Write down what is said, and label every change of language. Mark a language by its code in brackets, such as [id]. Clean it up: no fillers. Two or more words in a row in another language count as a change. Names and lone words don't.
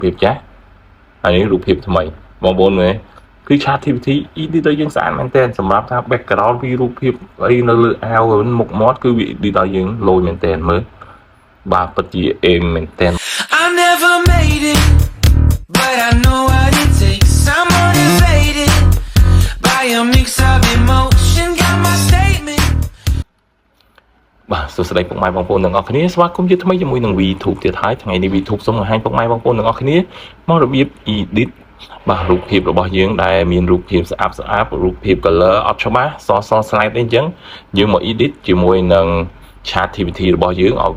[km] ភាពចាស់ហើយនេះរូបភាពថ្មីបងប្អូនមើលគឺ ChatGPT edit ដល់យើងស្អាតមែនតើសម្រាប់ថា background ពីរូបភាពអីនៅលើអាវមុខមាត់គឺវា edit ដល់យើងលយមែនតើមើលបាទពិតជាអេមមែនតើ [en] I never made it but I know what it takes I'm motivated by a mix of emotion got my statement [km] បាទសួស្តីពុកម៉ែបងប្អូនទាំងអស់គ្នាស្វាគមន៍ជាថ្មីជាមួយនឹង VTube ទៀតហើយថ្ងៃនេះ VTube សូមបង្ហាញពុកម៉ែបងប្អូនទាំងអស់គ្នាមករបៀប edit បាទរូបភាពរបស់យើងដែលមានរូបភាពស្អាតរូបភាព color អត់ច្បាស់ស slide អីចឹងយើងមក edit ជាមួយនឹង ChatGPT របស់យើងឲ្យ